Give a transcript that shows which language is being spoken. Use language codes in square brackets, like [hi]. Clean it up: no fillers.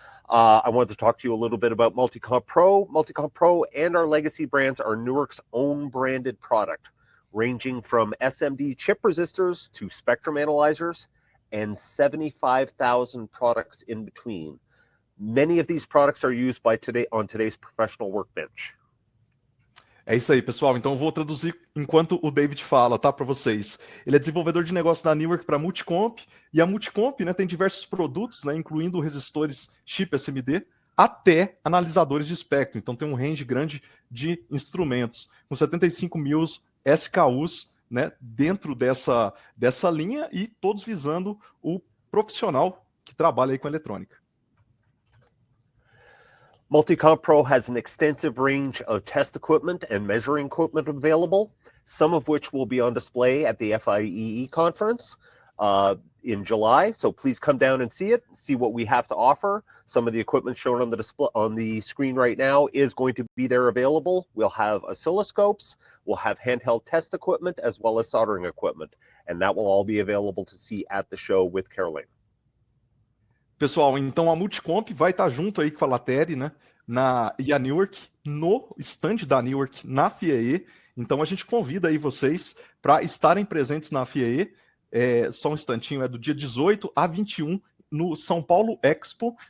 [en] I wanted to talk to you a little bit about Multicomp Pro. Multicomp Pro and our Legacy brands are Newark's own branded product, ranging from SMD chip resistors to spectrum analyzers and 75,000 products in between. Many of these products are used on today's professional workbench. [pt] É isso aí, pessoal. Então eu vou traduzir enquanto o David fala, tá, para vocês. Ele é desenvolvedor de negócio da Newark para Multicomp, e a Multicomp, né, tem diversos produtos, né, incluindo resistores chip SMD, até analisadores de espectro. Então tem um range grande de instrumentos, com 75 mil SKUs, né, dentro dessa linha, e todos visando o profissional que trabalha aí com eletrônica. [en] Multicomp Pro has an extensive range of test equipment and measuring equipment available, some of which will be on display at the FIEE conference in July. So please come down and see it, see what we have to offer. Some of the equipment shown on the display on the screen right now is going to be there available. We'll have oscilloscopes, we'll have handheld test equipment, as well as soldering equipment. And that will all be available to see at the show with Caroline. [pt] Pessoal, então a Multicomp vai estar junto aí com a Lateri, né, e a Newark, no stand da Newark na FIEE. Então a gente convida aí vocês para estarem presentes na FIEE. Só um instantinho, é do dia 18 a 21 no São Paulo Expo.